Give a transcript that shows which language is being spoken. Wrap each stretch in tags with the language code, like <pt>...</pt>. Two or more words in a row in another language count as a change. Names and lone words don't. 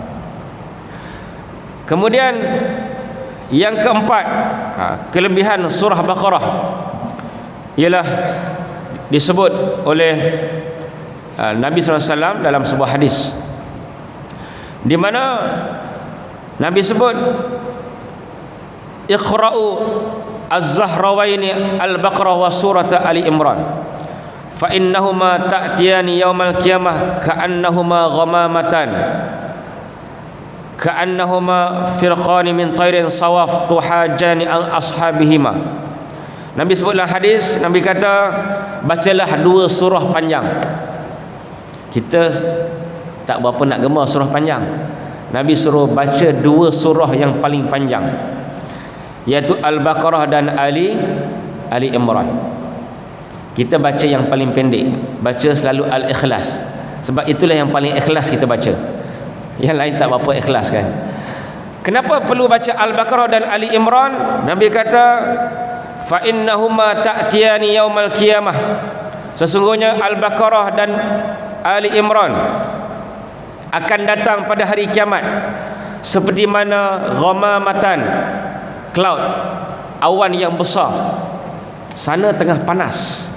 <ms>Kemudian yang keempat, kelebihan surah Baqarah ialah disebut oleh Nabi SAW dalam sebuah hadis di mana Nabi sebut</ms> <ar>اقرءوا الزهراوين البقرة وسورة آل عمران فإنهما تأتيان يوم القيامة كأنهما غمامتان كأنهما فرقان من طير صواف تحاجان أصحابهما.</ar> <ms>Nabi sebutlah hadis, Nabi kata bacalah dua surah panjang. Kita tak berapa nak gemar surah panjang. Nabi suruh baca dua surah yang paling panjang, iaitu Al-Baqarah dan Ali Imran. Kita baca yang paling pendek, baca selalu Al-Ikhlas. Sebab itulah yang paling ikhlas kita baca. Yang lain tak berapa ikhlas kan. Kenapa perlu baca Al-Baqarah dan Ali Imran? Nabi kata</ms> <ar>فإنهما تأتيان يوم القيامة.</ar> <ms>Sesungguhnya Al-Baqarah dan Ali Imran akan datang pada hari kiamat seperti mana ghamamatan, cloud, awan yang besar. Sana tengah panas.</ms>